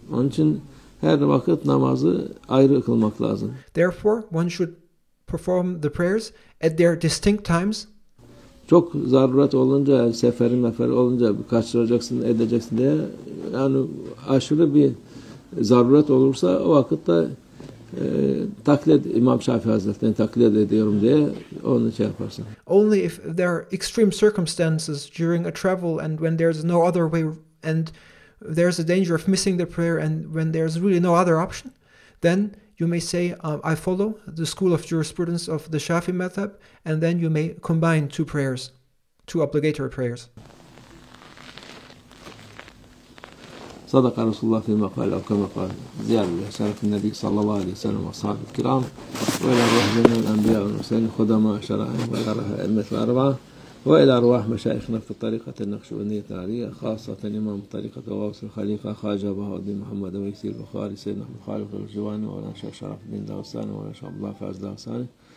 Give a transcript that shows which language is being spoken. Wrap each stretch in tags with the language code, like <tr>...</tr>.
<tr>Onun için her vakit namazı ayrı kılmak lazım.</tr> <en>Therefore, one should perform the prayers at their distinct times.</en> <tr>Çok zaruret olunca, sefer olunca kaçıracaksın, edeceksin diye yani aşırı bir zaruret olursa o vakitte taklit İmam Şafii Hazretleri'ni taklit ediyorum diye onu şey yaparsın.</tr> <en>Only if there are extreme circumstances during a travel and when there's no other way and there's a danger of missing the prayer and when there's really no other option, then you may say, I follow the school of jurisprudence of the Shafi madhab, and then you may combine 2 prayers, 2 obligatory prayers.</en> <ar>صدق رسول الله فيما قال أو كما قال زيادة شرف النبي صلى الله عليه وسلم وأصحابه الكرام وإلى أرواح جميع الأنبياء والمرسلين خدماء شرائعهم وإلى أرواح الأئمة الأربعة وإلى أرواح مشايخنا في الطريقة النقشبندية العالية خاصة إمام الطريقة غوث الخليفة خواجة بهاء الدين محمد ويسير البخاري سيدنا أحمد خالد الجواني ومولانا الشيخ شرف الدين داوساني ومولانا الشيخ عبد الله فاز داوساني</ar>